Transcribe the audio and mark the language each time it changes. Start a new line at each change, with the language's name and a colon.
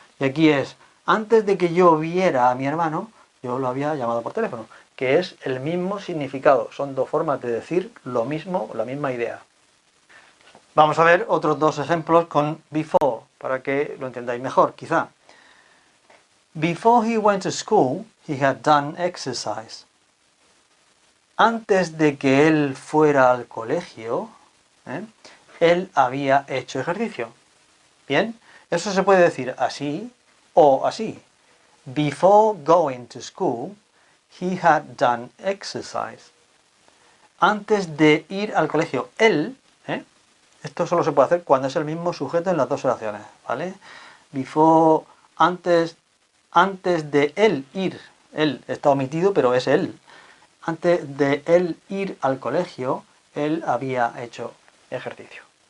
Spanish: Y aquí es, antes de que yo viera a mi hermano, yo lo había llamado por teléfono, que es el mismo significado. Son dos formas de decir lo mismo, la misma idea. Vamos a ver otros dos ejemplos con before, para que lo entendáis mejor, quizá.
English: Before he went to school, he had done exercise.
Spanish: Antes de que él fuera al colegio, él había hecho ejercicio. Bien, eso se puede decir así o así.
English: Before going to school, he had done exercise.
Spanish: Antes de ir al colegio, él, esto solo se puede hacer cuando es el mismo sujeto en las dos oraciones, ¿vale? Before, antes de él ir, él está omitido, pero es él. Antes de él ir al colegio, él había hecho ejercicio.